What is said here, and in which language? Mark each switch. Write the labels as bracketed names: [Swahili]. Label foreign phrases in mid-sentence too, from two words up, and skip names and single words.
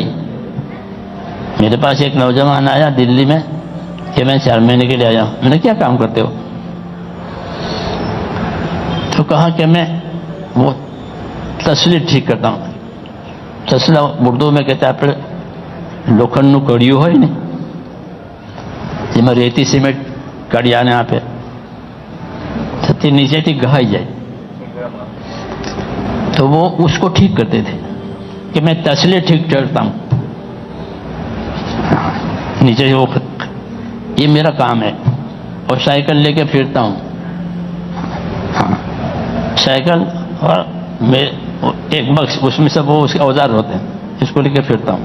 [Urdu] میرے پاس ایک نوجوان آیا دلی میں کہ میں 4 مہینے کے لیے آیا ہوں. میں نے کیا کام کرتے ہو؟ تو کہا کہ میں وہ تسلی ٹھیک کرتا ہوں. تسلا اردو میں کہتا ہے پھر [Gujarati] લોખંડનું કડિયું હોય ને જેમાં રેતી સિમેન્ટ કડિયાને આપે તો તે નીચેથી ઘહાઈ જાય, [Urdu] تو وہ اس کو ٹھیک کرتے تھے کہ میں تسلے ٹھیک کرتا ہوں نیچے سے. وہ یہ میرا کام ہے. اور سائیکل لے کے پھرتا ہوں. ہاں، سائیکل اور ایک بکس، اس میں سب وہ اس کے اوزار ہوتے ہیں، اس کو لے کے پھرتا ہوں.